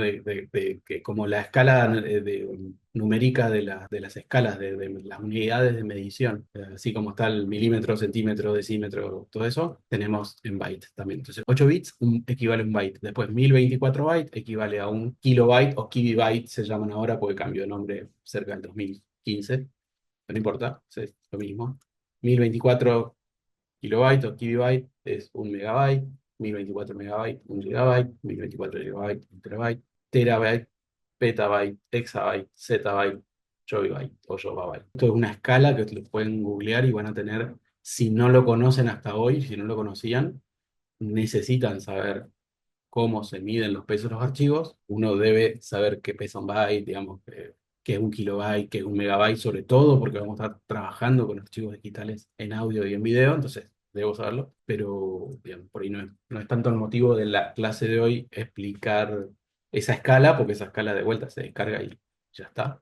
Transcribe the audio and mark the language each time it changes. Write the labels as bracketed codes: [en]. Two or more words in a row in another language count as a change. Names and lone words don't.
[es] De que como la escala numérica de las escalas, de las unidades de medición, así como está el milímetro, centímetro, decímetro, todo eso, tenemos en bytes también. Entonces, 8 bits equivale a un byte. Después, 1024 bytes equivale a un kilobyte o kibibyte, se llaman ahora porque cambió de nombre cerca del 2015, pero no importa, es lo mismo. 1024 kilobyte o kibibyte es un megabyte, 1024 megabyte, un gigabyte, 1024 gigabyte, un terabyte, terabyte, petabyte, exabyte, zettabyte, joybyte o jobabyte. Esto es una escala que lo pueden googlear y van a tener, si no lo conocen hasta hoy, si no lo conocían, necesitan saber cómo se miden los pesos de los archivos. Uno debe saber qué pesa un byte, digamos, qué es un kilobyte, qué es un megabyte, sobre todo porque vamos a estar trabajando con archivos digitales en audio y en video, entonces debo saberlo, pero digamos, por ahí no es tanto el motivo de la clase de hoy explicar esa escala, porque esa escala de vuelta se descarga y ya está.